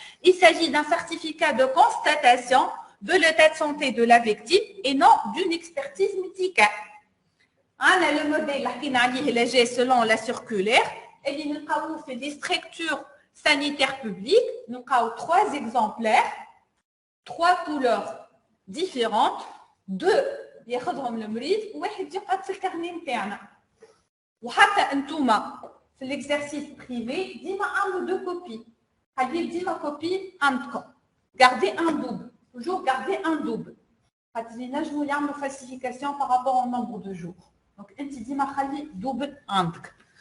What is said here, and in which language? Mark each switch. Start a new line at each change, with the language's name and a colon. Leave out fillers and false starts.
French: Il s'agit d'un certificat de constatation de l'état de santé de la victime et non d'une expertise médicale. On a le modèle qui selon la circulaire et nous avons fait des structures sanitaires publiques. Nous avons 3 exemplaires. 3 couleurs différentes,
Arabic: 2 ياخذهم المريض وواحد يقعد في الكارني نتاعنا. وحتى انتوما في
French: l'exercice privé
Arabic: ديما عملوا
French: 2 copies.
Arabic: خلي ديما كوبي عندكم.
French: Gardez un double. Toujours garder un double.
Arabic: خاطر ينجموا يعملوا
French: falsification par rapport au nombre de jours.
Arabic: Donc انت ديما خلي double عندك.